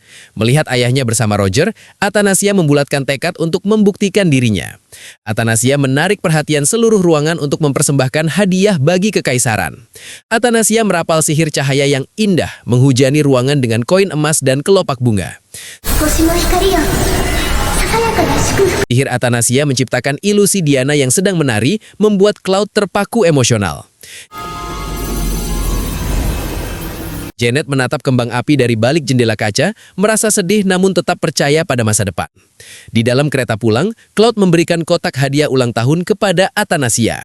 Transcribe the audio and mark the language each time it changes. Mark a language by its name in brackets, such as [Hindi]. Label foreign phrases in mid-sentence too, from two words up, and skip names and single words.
[Indonesian] Melihat ayahnya bersama Roger, Athanasia membulatkan tekad untuk membuktikan dirinya. Athanasia menarik perhatian seluruh ruangan untuk mempersembahkan hadiah bagi kekaisaran. Athanasia merapal sihir cahaya yang indah, menghujani ruangan dengan koin emas dan kelopak bunga. [Japanese] 星の光よささやかな祝福 [Indonesian] Sihir Athanasia menciptakan ilusi Diana yang sedang menari, membuat Cloud terpaku emosional. Janet menatap kembang api dari balik jendela kaca, merasa sedih namun tetap percaya pada masa depan. Di dalam kereta pulang, Cloud memberikan kotak hadiah ulang tahun kepada Athanasia.